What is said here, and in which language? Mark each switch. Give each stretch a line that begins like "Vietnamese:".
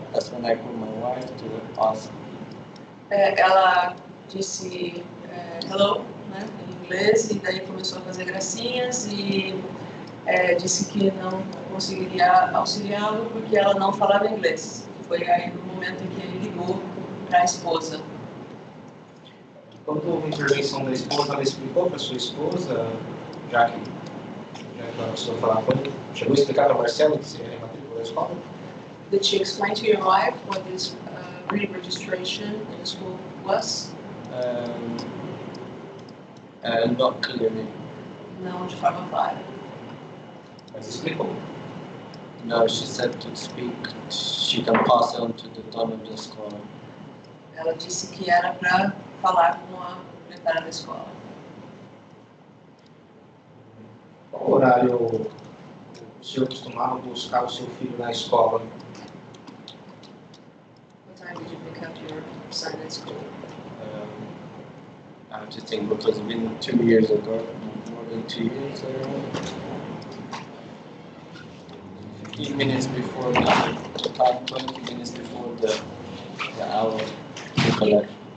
English: That's when I called my wife to ask.
Portuguese: Ela disse hello, né, em inglês, e daí começou a fazer gracinhas e disse que não conseguiria auxiliá-lo porque ela não falava inglês. Foi aí no momento em que ele ligou para a esposa. Quando houve a intervenção da esposa, ela explicou para sua esposa, já que a pessoa falar, quando chegou a explicar para a Marcela que seria a rematrícula da escola?
English: Did she explain to your wife what this re-registration in the school was? Not clearly.
Portuguese: Não de forma clara. Mas explicou.
English: No, she said to speak. She can pass on to the
Portuguese: dona da escola. Ela disse que era para falar com a proprietária da escola. Qual horário o senhor costumava buscar o seu filho na escola?
English: What time did you pick up your son at school? I have to think because it's been 2 years ago, more than 2 years ago. 15 minutes before the time, 20 minutes before the hour to collect.